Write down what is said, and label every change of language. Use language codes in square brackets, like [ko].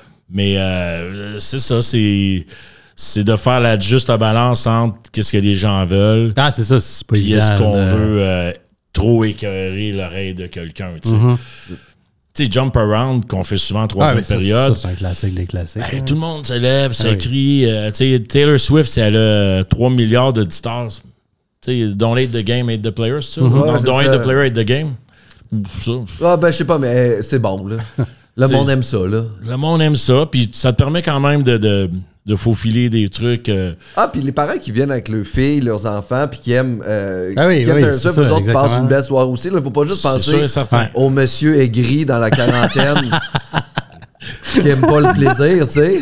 [fr] Mais c'est ça, c'est de faire la juste balance entre qu'est-ce que les gens veulent. Ah, c'est ça, c'est pas évident. Puis est-ce qu'on veut trop écœurer l'oreille de quelqu'un, tu sais. Tu sais, Jump Around, qu'on fait souvent en troisième période. Ça, c'est un classique des classiques. Tout le monde se lève, se crie. Tu sais, Taylor Swift, elle a 3 milliards d'auditeurs. Tu sais, [en] don't hate the game, hate the players, ça. Don't hate the player, hate the game. [fr] Ça. Ah, ben, je sais pas, mais c'est bon, là. Le monde aime ça, là. Le monde aime ça, puis ça te permet quand même de faufiler des trucs. Puis les parents qui viennent avec leurs filles, leurs enfants, puis qui aiment ça, eux autres passent une belle soirée aussi. Il ne faut pas juste penser au monsieur aigri dans la quarantaine qui n'aime pas le plaisir, tu sais.